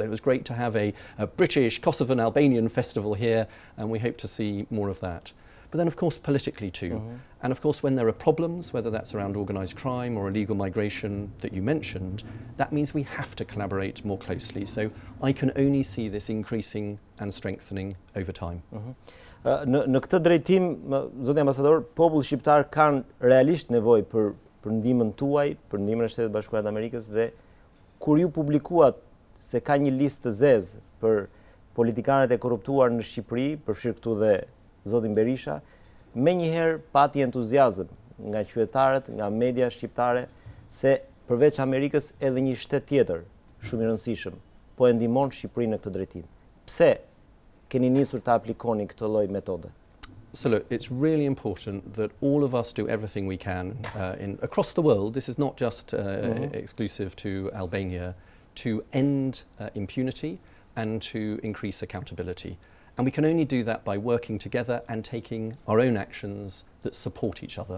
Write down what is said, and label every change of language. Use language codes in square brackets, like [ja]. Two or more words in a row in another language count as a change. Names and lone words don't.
[en] It was great to have a British, Kosovan, Albanian festival here, and we hope to see more of that. But then, of course, politically too. And of course, when there are problems, whether that's around organised crime or illegal migration that you mentioned, that means we have to collaborate more closely. So I can only see this increasing and strengthening over time. [sq] Në këtë drejtim, zoti ambasador, populli shqiptar kanë realisht nevojë për ndihmën tuaj, për ndihmën e Shtetit Bashkuar të Amerikës, dhe kur ju publikuat se ka një listë të zezë për politikanët e korruptuar në Shqipëri, përfshirë këtu dhe zotin Berisha, me njëherë pati entuziazëm nga qytetarët, nga media shqiptare, se përveç Amerikës edhe një shtet tjetër, shumë i rëndësishëm, po e ndihmon Shqipërinë në këtë drejtim. Pse keni nisur të aplikoni këtë lloj metode? [en] So look, it's really important that all of us do everything we can across the world. This is not just exclusive to Albania, to end impunity and to increase accountability. And we can only do that by working together and taking our own actions that support each other.